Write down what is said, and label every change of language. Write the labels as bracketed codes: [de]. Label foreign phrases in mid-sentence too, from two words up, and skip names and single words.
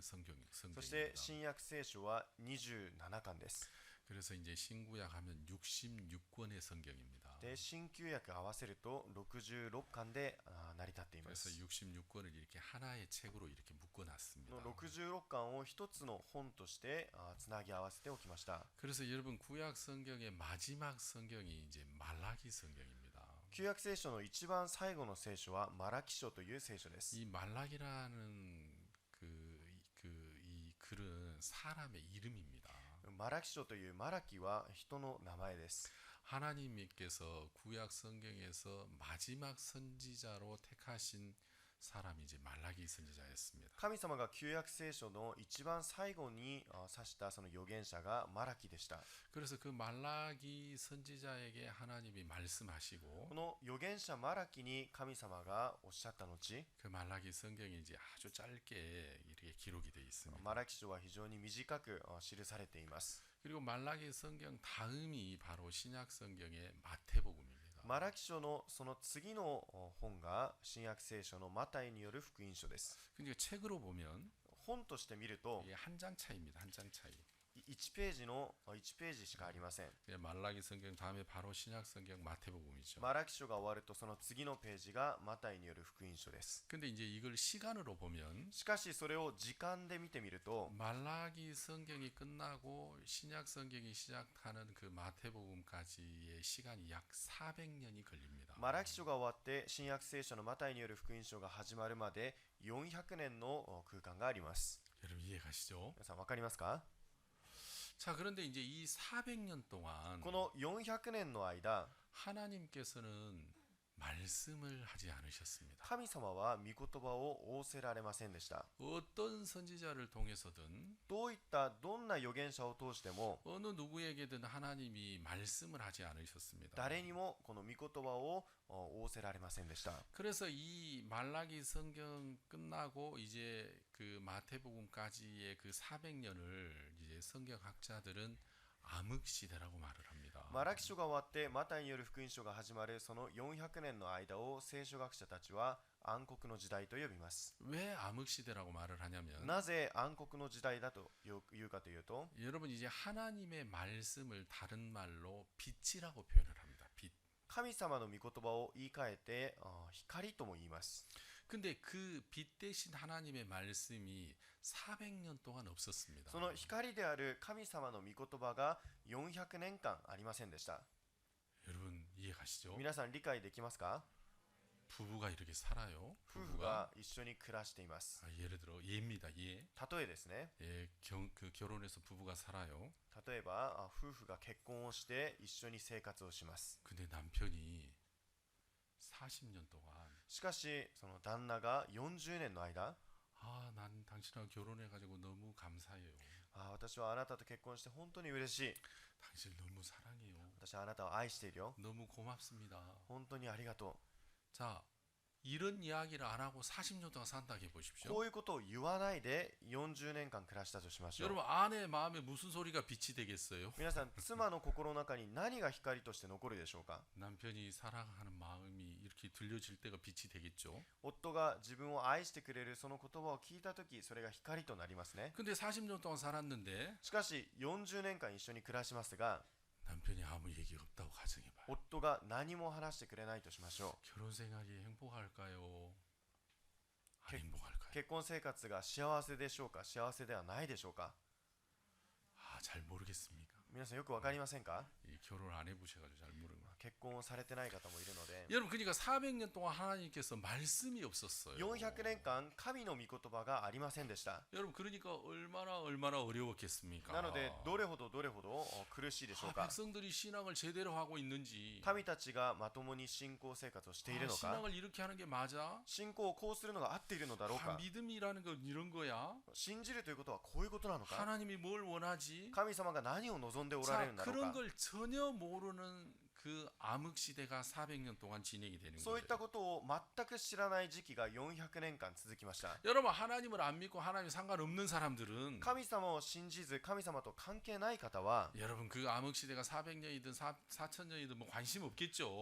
[ja] そして [ko] 성경입니다. [ja] 新約聖書は27巻です。 [ko] 그래서 이제 신구약 하면 66권의 성경입니다. [ja] で新旧約合わせると66巻で成り立っていま [ko] 그래서 [ja] す。 [ko] 66권을 이렇게 하나의 책으로 이렇게 묶어놨습니다. [ja] この66巻を一つの本としてつなぎ合わせておきました。 [ko] 그래서 여러분 구약 성경의 마지막 성경이 이제 말라기 성경입니다. [ja] 旧約聖書の一番最後の聖書はマラキ書という聖書です。 [ko] 이 말라기라는 이 글은 사람의 이름입니다. [ja] マラキ書というマラキは人の名前です。 [ko] 하나님께서 구약 성경에서 마지막 선지자로 택하신 사람이 이제 말라기 선지자였습니다. [ja] 神様が旧約聖書の一番最後に指したその預言者がマラキでした。 [ko] 그래서 그 말라기 선지자에게 하나님이 말씀하시고 [ja] この預言者マラキに神様がおっしゃった後、 [ko] 그 말라기 성경이 이제 아주 짧게 이렇게 기록이 되어 있습니다. [ja] マラキ書は非常に短く記されています。 [ko] 그리고 말라기 성경 다음이 바로 신약 성경의 마태복음입니다. [ja] マラキ書のその次の本が新約聖書のマタイによる福音書です。 [ko] 근데 책으로 보면 [ja] 本として見ると [ko] 이게 한 장 차이입니다. 한 장 차이. [ja] 1 ページの1ページしかありません。 [ko] 말라기 성경 다음에 바로 신약 성경 마태복음이죠. [ja] マラキ書が終わるとその次のページがマタイによる福音書です。 [ko] 근데 이제 이걸 시간으로 보면 [ja] しかしそれを時間で見てみると [ko] 말라기 성경이 끝나고 신약 성경이 시작하는 그 마태복음까지의 시간이 약 400년이 걸립니다. [ja] マラキ書が終わって新約聖書のマタイによる福音書が始まるまで400年の空間があります。 [ko] 여러분 이해가시죠? [ja] 皆さん分かりますか？ [ko] 자, 그런데 이제 이 400년 동안 [ja] この400年の間、 [ko] 하나님께서는 말씀을 하지 않으셨습니다. [ja] 神様は御言葉を仰せられませんでした。 [ko] 어떤 선지자를 통해서든 [ja] どんな預言者を通しても [ko] 어느 누구에게든 하나님이 말씀을 하지 않으셨습니다. [ja] 誰にもこの御言葉を仰せられませんでした。 [ko] 그래서 이 말라기 성경 끝나고 이제 그 마태복음까지의 그 400년을 이제 성경학자들은 암흑 시대라고 말을 합니다. [ja] マラキ書が終わってマタイによる福音書が始まるその400年の間を聖書学者たちは暗黒の時代と呼びます。 [ko] 왜 암흑 시대라고 말을 하냐면 [ja] なぜ暗黒の時代だというかというと、 [ko] 여러분 이제 하나님의 말씀을 다른 말로 빛이라고 표현을 합니다. 빛. [ja] 神様の御言葉を言い換えて光とも言います。 [ko] 근데 그 빛 대신 하나님의 말씀이 400년 동안 없었습니다. [ja] その光である神様の御言葉が400年間ありませんでした。 [ko] 여러분 이해가시죠? [ja] 皆さん理解できますか？ [ko] 부부가 이렇게 살아요. [ja] 夫婦が一緒に暮らしています。 [ko] 예를 들어 예입니다. 예. [ja] 例えですね。 [ko] 결혼해서 부부가 살아요. [ja] 例えば夫婦が結婚をして一緒に生活をします。 [ko] 근데 남편이 40년 동안 [ja] しかしその旦那が40年の間、 [ko] 난 당신하고 결혼해가지고 너무 감사해요. [ja] 私はあなたと結婚して本当に嬉しい。 [ko] 당신 너무 사랑해요. [ja] 私はあなたを愛しているよ。 [ko] 너무 고맙습니다. [ja] 本当にありがと [ko] 자, 이런 이야기를 안 하고 40년 동안 산다고 [ja] う。 [ko] 해보십시오. [ja] こういうことを言わないで40年間暮らしたとしましょう。 [ko] 여러분 아내 마음에 무슨 소리가 빛이 되겠어요? [ja] 皆さん、妻の心の中に何が光として残るでしょうか？ [ko] 남편이 사랑하는 마음이 이렇게 들려질 때가 빛이 되겠죠. [ja] 夫が自分を愛してくれるその言葉を聞いたとき、それが光となりますね。 [ko] 근데 40년 동안 살았는데 [ja] しかし40年間一緒に暮らしますが、 [ko] 남편이 아무 얘기 없다고 가정해봐요. [ja] 夫が何も話してくれないとしましょ [ko] 결혼 생활이 행복할까요? 안 개- 행복할까요? [ja] う。結婚生活が幸せでしょうか、幸せではないでしょうか。 [ko] 잘 모르겠습니까? [ja] 皆さんよくわかりませんか。 [ko] 이 결혼 안 해보셔가지고 잘 모르는 거. [ja] 結婚をされてない方もいるので、 [ko] 여러분 그러니까 400년 동안 하나님께서 말씀이 없었어요. [ja] 400 年間神の御言葉がありませんでした。 [ko] 여러분 그러니까 얼마나 어려웠겠습니까? [ja] なのでどれほど苦しいでしょうか。 [ko] 백성들이 신앙을 제대로 하고 있는지 [ja] 民たちがまともに信仰生活をしているのか、 [ko] 신앙을 이렇게 하는 게 맞아? [ja] 信仰をこうするのが合っているのだろうか、 [ko] 믿음이라는 건 이런 거야? [ja] 信じるということはこういうことなのか、 [ko] 하나님이 뭘 원하지? [ja] 神様が何を望んでおられる [ko] 자, [ja] んだろう [ko] 그런 [ja] か。 [ko] 걸 전혀 모르는 그 암흑 시대가 400년 동안 진행이 되는 [ja] そうい [ko] 거예요. [ja] ったことを全く知らない時期が400年間続きました。 [ko] 여러분 하나님을 안 믿고 하나님 상관없는 사람들은 [ja] 神様を信じず神様と関係ない方は、 [ko] 여러분 그 암흑 시대가 400년이든 4천년이든 뭐 관심 없겠죠.